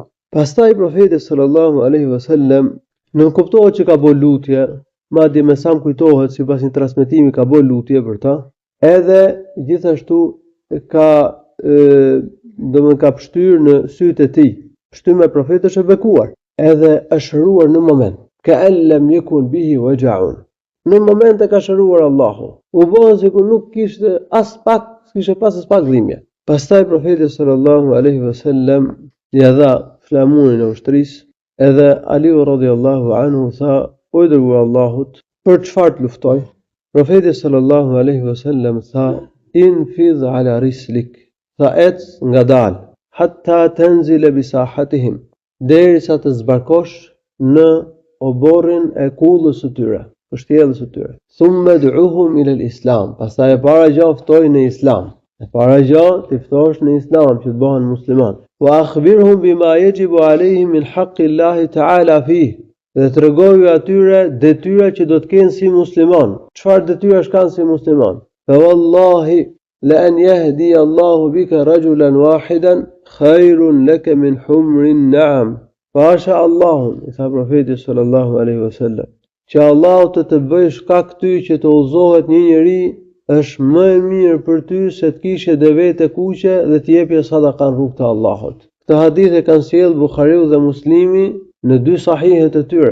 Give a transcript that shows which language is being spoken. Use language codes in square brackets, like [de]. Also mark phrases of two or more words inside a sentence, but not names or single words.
[sq] Pastaj profeti [ar] صلى الله عليه وسلم [sq] nuk kuptohet që ka bërë lutje, madje me sa më kujtohet sipas një transmetimi ka bërë lutje për ta, edhe gjithashtu ka pështyr në sytë e tij. Pështyma e profetit është e bekuar, edhe është shëruar në moment. [ar] كأن لم يكن به وجع. [sq] Në moment e ka shëruar Allahu. U bën sikur nuk kishte pas as pak dhimbje. Pastaj profeti [ar] صلى الله عليه وسلم [sq] ja dha flamurin e ushtrisë, edhe Aliu [ar] رضي الله عنه [sq] tha: "O i dërguar Allahut, për çfarë të luftoj?" Profeti [ar] صلى الله عليه وسلم [sq] tha: [ar] "انفذ على رسلك." [sq] Tha: "Ec ngadal, [ar] حتى تنزل بساحتهم." [sq] Derisa të zbarkosh në oborrin e kullës së tyre, pështjellës së tyre. [ar] ثم ادعهم إلى الإسلام. [sq] Pastaj e para gjë ftoj në islam. E para gjë të ftosh në islam që të bëhen musliman. [ar] وأخبرهم بما يجب عليهم من حق الله تعالى فيه. [sq] Dhe tregoju atyre detyra që do të kenë si musliman. Çfarë detyrash kanë si musliman? [ar] فوالله لأن يهدي الله بك رجلا واحدا خير لك من حمر النعم. [sq] Pasha Allahun, i tha profeti [ar] صلى الله عليه وسلم, [sq] që Allahu të bëjë shkak ty që të udhëzohet një njeri është më e mirë për ty se të kishe devete kuqe dhe të jepje sadaka në rrugt të Allahut. Këtë hadith e kanë sjellë Buhariu dhe Muslimi në dy sahihet e tyre.